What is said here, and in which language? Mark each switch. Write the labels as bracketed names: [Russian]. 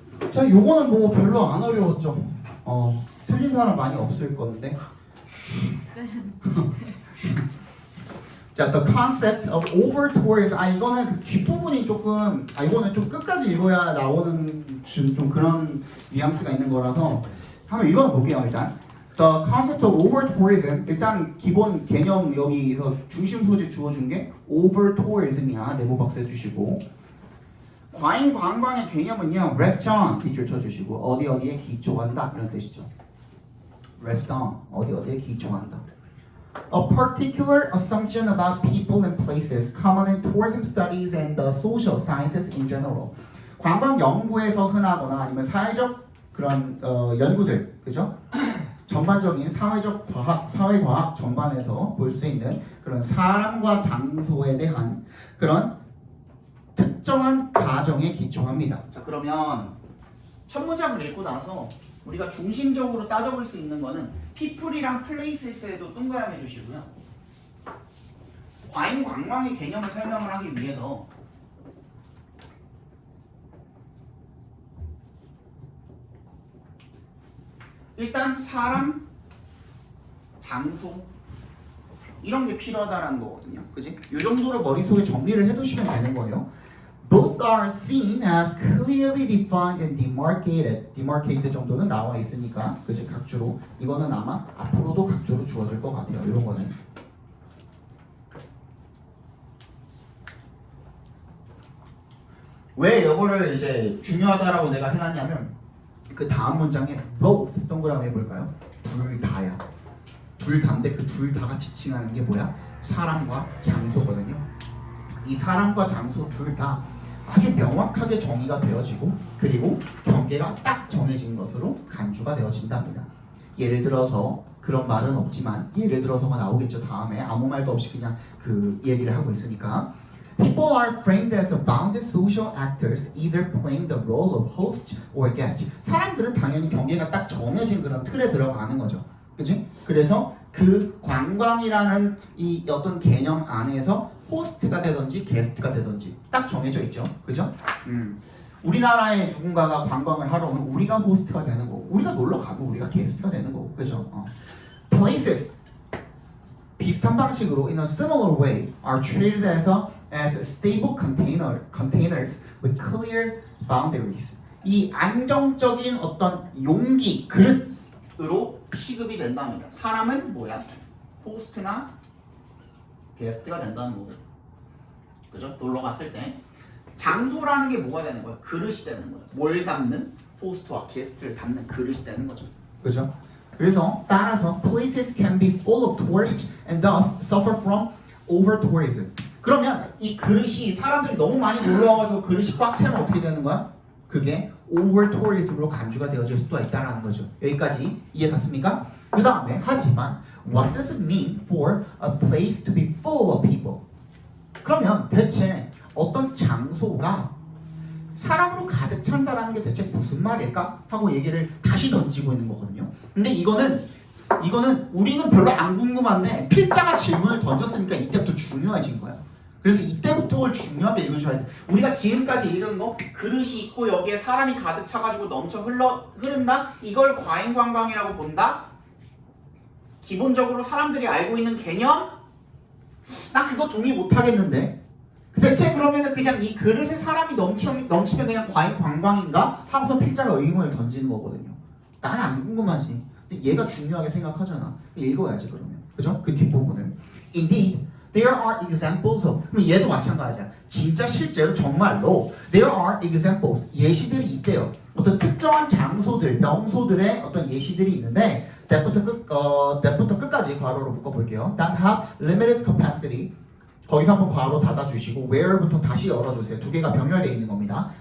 [Korean] 자 요거는 뭐 별로 안 어려웠죠. 틀린 사람 많이 없을 건데. 자, [English] the concept of over tourism. [Korean] 이거는 그 뒷부분이 조금, 이거는 좀 끝까지 읽어야 나오는 좀 그런 뉘앙스가 있는 거라서 한번 읽어볼게요, 일단. [English] The concept of over tourism. [Korean] 일단 기본 개념 여기서 중심 소재 주어준 게 over tourism이야. 네모 박스 해주시고. 과잉 관광의 개념은요, restaurant 빗줄 쳐주시고, 어디에 기초한다. 이런 뜻이죠. restaurant, 어디에 기초한다. [English] A particular assumption about people and places common in tourism studies and the social sciences in general. [Korean] 관광 연구에서 흔하거나 아니면 사회적 그런 연구들, 그죠? 전반적인 사회과학 전반에서 볼 수 있는 그런 사람과 장소에 대한 그런 특정한 가정에 기초합니다. 자, 그러면 첫 문장을 읽고 나서 우리가 중심적으로 따져볼 수 있는 거는 people이랑 places에도 동그라미 해주시고요. 과잉 관광의 개념을 설명을 하기 위해서 일단 사람, 장소 이런 게 필요하다라는 거거든요. 그지? 이 정도로 머릿속에 정리를 해두시면 되는 거예요. [English] Both are seen as clearly defined and demarcated. [Korean] demarcated 정도는 나와 있으니까, 그지? 각주로. 이거는 아마 앞으로도 각주로 주어질 것 같아요. 이런 거는. 왜 이거를 이제 중요하다라고 내가 해놨냐면 그 다음 문장에 both 동그라미 해볼까요? 둘 다야. 둘 다인데 그 둘 다가 지칭하는 게 뭐야? 사람과 장소거든요. 이 사람과 장소 둘 다 아주 명확하게 정의가 되어지고 그리고 경계가 딱 정해진 것으로 간주가 되어진답니다. 예를 들어서 그런 말은 없지만 예를 들어서가 나오겠죠. 다음에 아무 말도 없이 그냥 그 얘기를 하고 있으니까 [English] People are framed as bounded social actors, either playing the role of host or guest. [Korean] 사람들은 당연히 경계가 딱 정해진 그런 틀에 들어가는 거죠. 그치? 그래서 그 관광이라는 이 어떤 개념 안에서 호스트가 되든지 게스트가 되든지 딱 정해져 있죠. 그죠? 우리나라에 누군가가 관광을 하러 오면 우리가 호스트가 되는 거고 우리가 놀러 가고 우리가 게스트가 되는 거고. 그죠? [English] Places [Korean] 비슷한 방식으로 [English] in a similar way are treated as stable containers with clear boundaries. [Korean] 이 안정적인 어떤 용기, 그릇으로 취급이 된답니다. 사람은 뭐야? 호스트나 게스트가 된다는 거고. 그죠? 놀러 갔을 때 장소라는 게 뭐가 되는 거야? 그릇이 되는 거죠. 뭘 담는? 호스트와 게스트를 담는 그릇이 되는 거죠. 그죠? 그래서 따라서 [English] places can be full of tourists and thus suffer from over tourism. [Korean] 그러면 이 그릇이 사람들이 너무 많이 놀러 와가지고 그릇이 꽉 차면 어떻게 되는 거야? 그게 over tourism으로 간주가 되어질 수도 있다라는 거죠. 여기까지 이해 갔습니까? 그 다음에 하지만 [English] what does it mean for a place to be full of people? [Korean] 그러면 대체 어떤 장소가 사람으로 가득 찬다라는 게 대체 무슨 말일까? 하고 얘기를 다시 던지고 있는 거거든요. 근데 이거는 우리는 별로 안 궁금한데 필자가 질문을 던졌으니까 이때부터 중요해진 거야. 그래서 이때부터 그걸 중요하게 읽으셔야 돼. 우리가 지금까지 읽은 거 그릇이 있고 여기에 사람이 가득 차가지고 넘쳐 흐른다? 이걸 과잉관광이라고 본다? 기본적으로 사람들이 알고 있는 개념? 난 그거 동의 못하겠는데 대체 그러면 그냥 이 그릇에 사람이 넘치면 그냥 과잉관광인가? 하고서 필자가 의문을 던지는 거거든요. 난 안 궁금하지. 근데 얘가 중요하게 생각하잖아. 읽어야지 그러면. 그죠? 그 뒷부분을. [English] Indeed, there are examples of. [Korean] 그럼 얘도 마찬가지야. 진짜 실제로 정말로 [English] there are examples. [Korean] 예시들이 있대요. 어떤 특정한 장소들, 명소들의 어떤 예시들이 있는데 that부터 끝까지 괄호로 묶어볼게요. [English] That have limited capacity. [Korean] 거기서 한번 괄호 닫아주시고 where부터 다시 열어주세요. 두 개가 병렬되어 있는 겁니다.